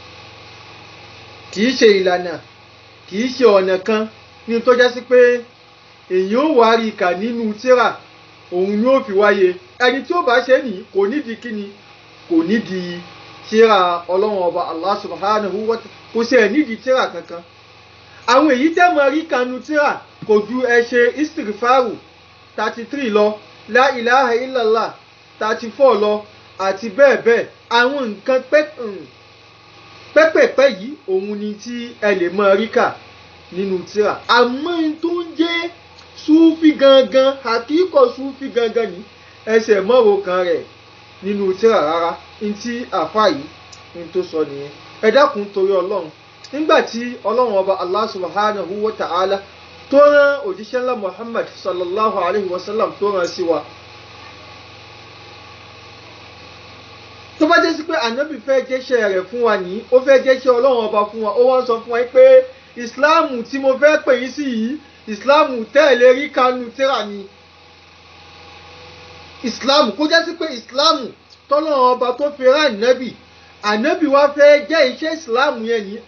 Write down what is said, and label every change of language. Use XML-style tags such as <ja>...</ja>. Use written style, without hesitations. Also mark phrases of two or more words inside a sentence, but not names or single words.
<yo>kìí ṣe ìlànà, kìí ṣe ọ̀nà kan ní tó jẹ́ sí pé èyí ó wá rí kà nínú tírà òun ni ó fi wáyé. Ẹni tí ó bá ṣe ní kò nídìí kíni, kò nídìí tírà Ọlọ́run ọba</yo> <ar>الله سبحانه وتعالى,</ar> <yo>kò sí ẹ̀ nídìí tírà kankan. Àwọn èyí tẹ́ mọ rí kanu tírà kò ju ẹ ṣe istighfaru 33 lọ,</yo> <ar>لا إله إلا الله</ar> <yo>34 lọ àti bẹ́ẹ̀ bẹ́ẹ̀. Àwọn nǹkan pẹ́pẹ̀pẹ́ yìí òun ni tí ẹ lè mọ rí kà nínú tírà. Àmọ́ tó ń jẹ́ súfì gangan, àkíkọ̀ súfì gangan ni ẹsẹ̀ mọ́rò kan rẹ̀ nínú tírà rárá. Ní tí àfáà yìí ní tó sọ nìyẹn. Ẹ dákun torí Ọlọ́run, nígbàtí Ọlọ́run ọba</yo> <ar>الله سبحانه وتعالى</ar> <yo>tó rán òjíṣẹ́ ńlá Muhammad</yo> <ar>صلى الله عليه وسلم</ar> <yo>tó rán sí wa, tó bá jẹ́ sí pé ànábì fẹ́ jẹ́ṣẹ́ rẹ̀ fún wa ní, ó fẹ́ jẹ́ṣẹ́ Ọlọ́run ọba fún wa, ó wá ń sọ fún wa pé ìsìláàmù tí mo fẹ́ pè yín sí yìí, ìsìláàmù tẹ́ẹ̀lé rí kanu tírà ni. Ìsìláàmù kó jẹ́ sí pé ìsìláàmù tọ́lọ́run ọba tó fi rán ànábì wá fẹ́ jẹ́ iṣẹ́ ìsìláàmù yẹn ni.</yo>